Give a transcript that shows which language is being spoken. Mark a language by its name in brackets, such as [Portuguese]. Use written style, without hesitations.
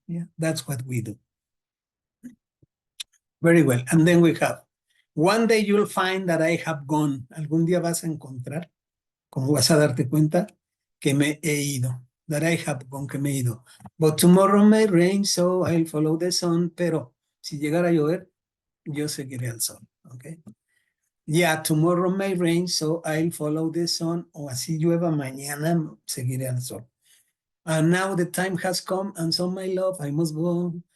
[English] Yeah, that's what we do. Very well. And then we have, one day you'll find that I have gone. [Spanish] Algún día vas a encontrar, como vas a darte cuenta, que me he ido. [English] That I have gone, [Spanish] que me he ido. [English] But tomorrow may rain, so I'll follow the sun. [Spanish] Pero si llegara a llover, yo seguiré al sol. Okay. [English] Yeah, tomorrow may rain, so I'll follow the sun. [Spanish] O así llueva mañana, seguiré al sol. [English] And now the time has come, and so my love, I must go.